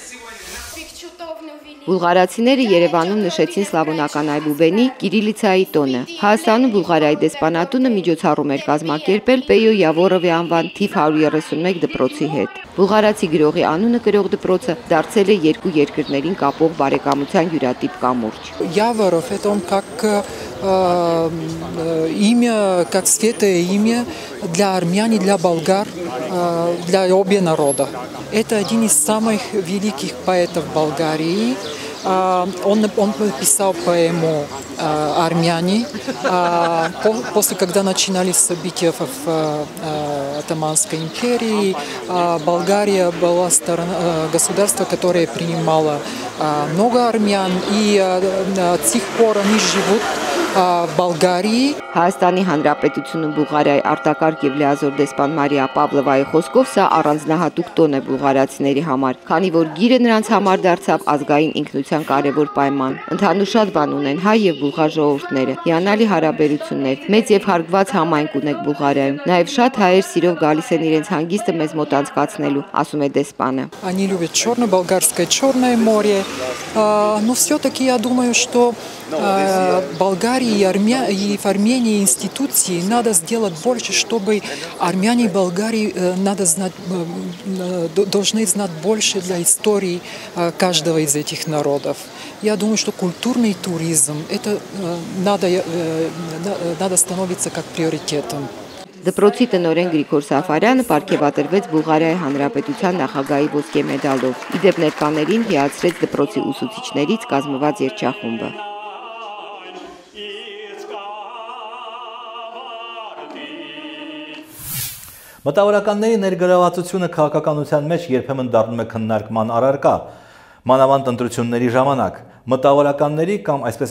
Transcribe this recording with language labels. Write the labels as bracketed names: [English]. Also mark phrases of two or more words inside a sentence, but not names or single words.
[Armenian] Բուլղարացիները Երևանում նշեցին սլավոնական այբուբենի Կիրիլիցայի տոնը։ Հայաստանում Բուլղարիայի դեսպանատունը միջոցառում էր կազմակերպել Պեյո Յավորովի անվան թիվ 131 դպրոցի հետ։ Բուլղարացի գրողի անունը կրող դպրոցը դարձել է երկու երկրներին կապող բարեկամության յուրատիպ կամուրջ։ [Russian] Яворов, это он как имя, как светлое имя для армян и для болгар, для обе народа. Это один из самых великих поэтов Болгарии. Он написал поэму «Армяне». После, когда начинались события в Отtomанской империи, Болгария была государство, которое принимало много армян, и с тех пор они живут в Болгарии. [Armenian] Հայաստանի Հանրապետությունում Բուլղարիայի արտակարգ եւ լիազոր դեսպան Մարիա Պավլովայի խոսքով սա առանձնահատուկ տոն է բուլղարացիների համար, քանի որ գիրը նրանց համար դարձավ ազգային ինքնության կարևոր պայման։ Ընդհանուր շատ բան ունեն հայ եւ բուլղար ժողովուրդները, հիանալի հարաբերություններ, մեծ եւ հարգված համայնք ունեք Բուլղարիայում։ Նաեւ շատ հայեր սիրով գալիս են իրենց հանգիստը մեզ мот անցկացնելու, ասում է դեսպանը։ [Russian] Они любят черно-болгарское Черное море, но все-таки я думаю, что Болгарии и в Армении институции надо сделать больше, чтобы армяне и Болгарии должны знать больше для истории каждого из этих народов. Я думаю, что культурный туризм это надо становиться как приоритетом. [Armenian] Դպրոցի տնօրեն Գրիգոր Սաֆարյանը պարգևատրվեց Բուլղարիայի Հանրապետության նախագահի ոսկե մեդալով։ Իդեպ ներկաներին հիացրեց դպրոցի ուսուցիչներից կազմված երգչախումբը։ Մտավորականների ներգրավվածությունը քաղաքականության մեջ երբեմն դառնում է քննարկման առարկա, մանավանդ ընտրությունների ժամանակ։ Մտավորականների կամ այսպես